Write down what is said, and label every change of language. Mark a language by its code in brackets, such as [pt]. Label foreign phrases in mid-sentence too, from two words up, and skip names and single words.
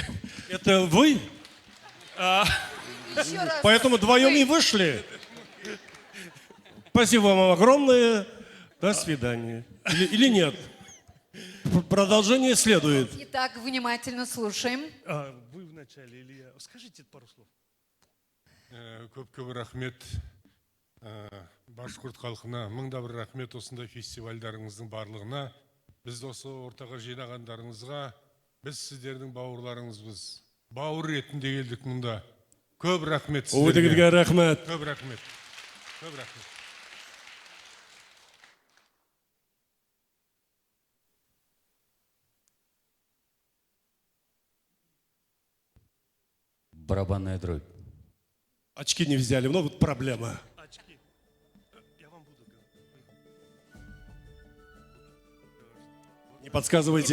[ru] Это вы? Поэтому вдвоем и вышли. Спасибо вам огромное. До свидания. Или нет? Продолжение следует. Итак, внимательно слушаем. Вы вначале или я? Скажите пару слов. [kk] Көп рахмет. Башқұрт халқына мыңда бір рахмет осындай фестивальдарыңыздың барлығына. Біз осы ортаға жинағандарыңызға, біз сіздердің бауырларыңызбыз. Бауыр ретінде келдік мұнда. Көп рахмет сіздерге. Өтігізге рахмет. Көп рахмет. Көп рахмет. [ru] Барабанная дробь. Очки не взяли, много проблема. Не подсказывайте.